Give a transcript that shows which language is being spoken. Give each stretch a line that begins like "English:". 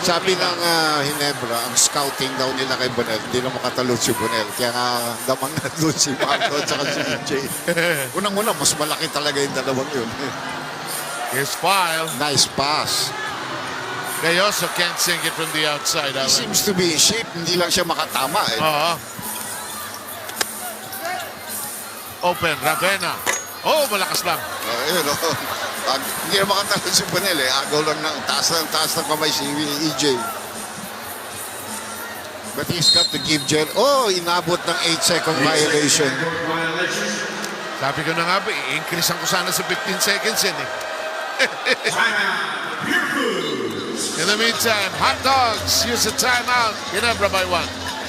Filipino: Sabi ng Ginebra, ang scouting daw nila kay Bonel, hindi na makatalon si Bonel. Kaya nga, damang na doon si Marco at saka si EJ. Unang-una, mas malaki talaga yung dalawang yun.
English: Here's File. Nice pass. They also can't sink it from the outside. He seems to be in shape.
Filipino: Hindi lang siya makatama. Open, Ravena. Oh, malakas lang. Yun, hindi na makatalon si Bonel eh. Agaw lang ng taas ng kamay si EJ.
English: But he's got to give Jen.
Filipino: Oh, inabot ng 8-second violation. Sabi ko na nga ba, i-increase ko sana sa 15 seconds yan eh.
English: In the meantime, Hot Dogs use a timeout. Ginebra by 1.